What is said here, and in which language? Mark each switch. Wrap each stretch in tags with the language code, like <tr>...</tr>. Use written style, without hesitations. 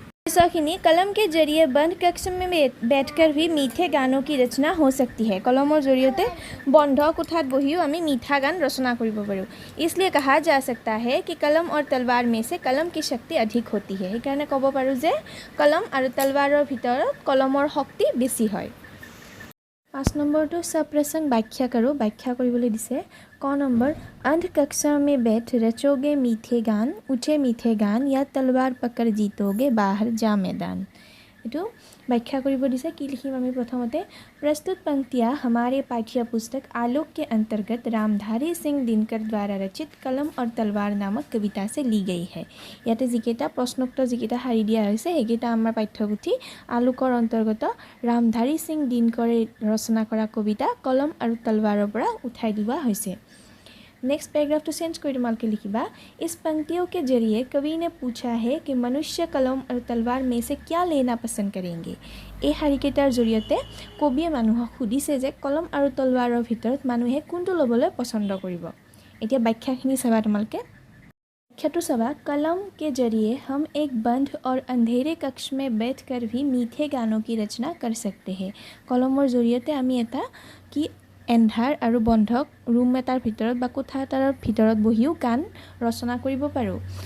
<as>পিছৰখিনি,</as> <hi>कलम के जरिए बंद कक्ष में बैठकर भी मीठे गानों की रचना हो सकती है।</hi> <as>कलমৰ জৰিয়তে বন্ধ কোঠাত বহিও আমি মিঠা গান ৰচনা কৰিব পাৰোঁ।</as> <hi>इसलिए कहा जा सकता है कि कलम और तलवार में से कलम की शक्ति अधिक होती है।</hi> <as>সেইকাৰণে ক'ব পাৰোঁ যে কলম আৰু তলৱাৰৰ ভিতৰত কলমৰ শক্তি বেছি হয়। 5 নম্বৰটো</as> <hi>सप्रसंग व्याख्या करो।</hi> <as>व्याख्या কৰিবলৈ দিছে।</as> <hi>क নম্বৰ, अंध कक्षा में बैठ रचोगे मीठे गान, ऊँचे मीठे गान, या तलवार पकड़ जीतोगे बाहर जा मैदान।</hi> <as>এইটো व्याख्या কৰিব দিছে। কি লিখিম আমি প্ৰথমতে,</as> <hi>प्रस्तुत पंक्तियाँ हमारे पाठ्य पुस्तक आलोक के अंतर्गत रामधारी सिंह दिनकर द्वारा रचित कलम और तलवार नामक कविता से ली गई है।</hi> <as>ইয়াতে যিকেইটা প্ৰশ্নোত্তৰ যিকেইটা শাৰী দিয়া হৈছে সেইকেইটা আমাৰ পাঠ্যপুথি আলোকৰ অন্তৰ্গত ৰামধাৰী সিং দিনকৰে ৰচনা কৰা কবিতা কলম আৰু তলৱাৰৰ পৰা উঠাই লোৱা হৈছে। नेक्स्ट पैराग्राफ तो चेंज कर तुम्हारे लिखिबा,</as> <hi>इस पंक्तियों के जरिए कवि ने पूछा है कि मनुष्य कलम और तलवार में से क्या लेना पसंद करेंगे।</hi> <as>এই শাৰীকেইটাৰ জৰিয়তে কবিয়ে মানুহক সুধিছে যে কলম আৰু তলৱাৰৰ ভিতৰত মানুহে কোনটো ল'বলৈ পছন্দ কৰিব। এতিয়া ব্যাখ্যাখিনি চাবা তোমালোকে। व्याख्याটো চাবা,</as> <hi>कलम के जरिए हम एक बंद और अंधेरे कक्ष में बैठकर भी मीठे गानों की रचना कर सकते हैं।</hi> <as>কলমৰ জৰিয়তে আমি এটা কি এন্ধাৰ আৰু বন্ধক ৰুম এটাৰ ভিতৰত বা কোঠা এটাৰ ভিতৰত বহিও গান ৰচনা কৰিব পাৰোঁ।</as>